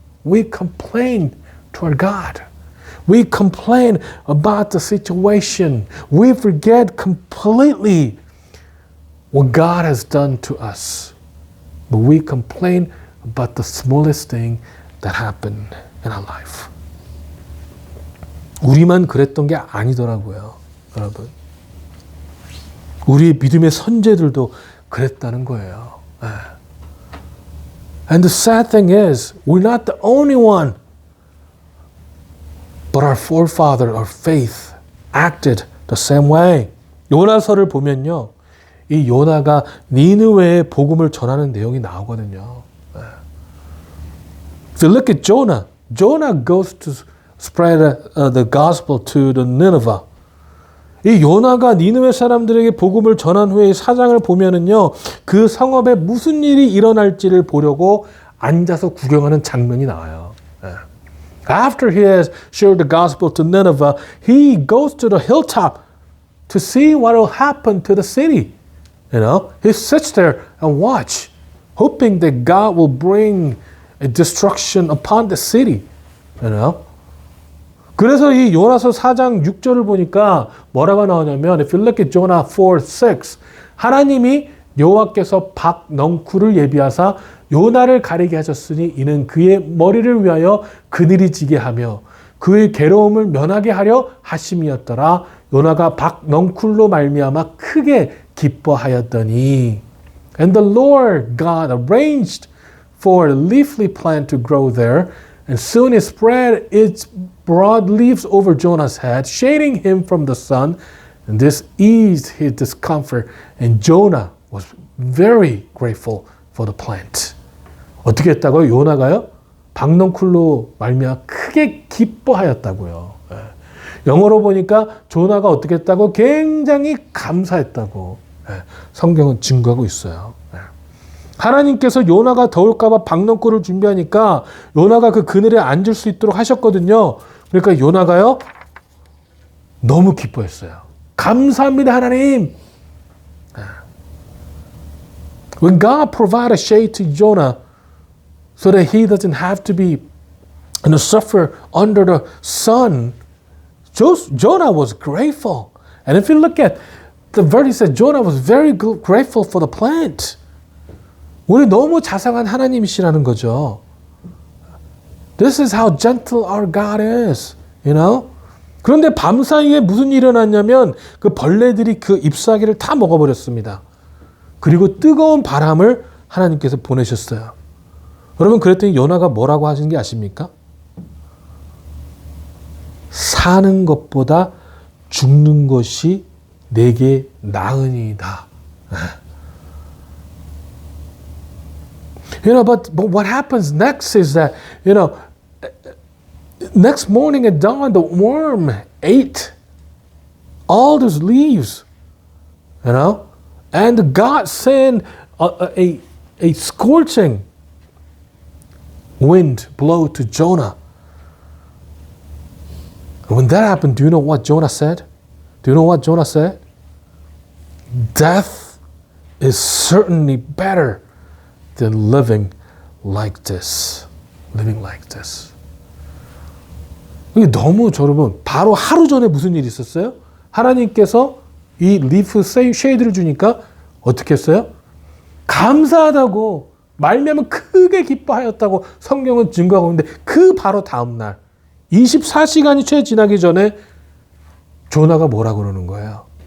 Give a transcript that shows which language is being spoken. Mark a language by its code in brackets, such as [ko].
[en] We complain to our God. We complain about the situation. We forget completely what God has done to us. But we complain about the smallest thing that happened in our life. [ko] 우리만 그랬던 게 아니더라고요, 여러분. 우리 믿음의 선제들도 그랬다는 거예요. [en] And the sad thing is, we're not the only one. But our forefather, our faith, acted the same way. [ko] 요나서를 보면요, 이 요나가 니느웨에 복음을 전하는 내용이 나오거든요. [en] If you look at Jonah, Jonah goes to spread the gospel to the Nineveh. [ko] 이 요나가 니느웨 사람들에게 복음을 전한 후에 사장을 보면은요, 그 성읍에 무슨 일이 일어날지를 보려고 앉아서 구경하는 장면이 나와요. [en] After he has shared the gospel to Nineveh, he goes to the hilltop to see what will happen to the city. You know, he sits there and watch, hoping that God will bring a destruction upon the city. You know. [ko] 그래서 이 요나서 4장 6절을 보니까 뭐라고 나오냐면, [en] if you look at Jonah 4:6, [ko] 하나님이 여호와께서 박넝쿨을 예비하사 요나를 가리게 하셨으니 이는 그의 머리를 위하여 그늘이 지게 하며 그의 괴로움을 면하게 하려 하심이었더라. 요나가 박넝쿨로 말미암아 크게 기뻐하였더니. [en] And the Lord God arranged for a leafy plant to grow there, and soon it spread its broad leaves over Jonah's head, shading him from the sun, and this eased his discomfort, and Jonah was very grateful for the plant. [ko] 어떻게 했다고요? 요나가요? 박넝쿨로 말미암아 크게 기뻐하였다고요. 예. 영어로 보니까 조나가 어떻게 했다고? 굉장히 감사했다고. 예. 성경은 증거하고 있어요. 예. 하나님께서 요나가 더울까봐 박넝쿨을 준비하니까 요나가 그 그늘에 앉을 수 있도록 하셨거든요. 그러니까 요나가요 너무 기뻐했어요. 감사합니다 하나님. [en] When God provided shade to Jonah so that he doesn't have to be suffer under the sun, Jonah was grateful. And if you look at the verse, it said Jonah was very grateful for the plant. [ko] 우리 너무 자상한 하나님이시라는 거죠. [en] This is how gentle our God is, you know? [ko] 그런데 밤사이에 무슨 일이 일어났냐면 그 벌레들이 그 잎사귀를 다 먹어버렸습니다. 그리고 뜨거운 바람을 하나님께서 보내셨어요. 여러분 그랬더니 요나가 뭐라고 하신 게 아십니까? 사는 것보다 죽는 것이 내게 나으니이다. [en] But what happens next is that, next morning at dawn, the worm ate all those leaves, and God sent a scorching wind blow to Jonah. And when that happened, do you know what Jonah said? Do you know what Jonah said? Death is certainly better than living like this. Living like this. [ko] 이게 너무 여러분 바로 하루 전에 무슨 일이 있었어요? 하나님께서 이 리프 쉐이드를 주니까 어떻게 했어요? 감사하다고 말미암아 크게 기뻐하였다고 성경은 증거하고 있는데 그 바로 다음 날 24시간이 채 지나기 전에 조나가 뭐라고 그러는 거예요?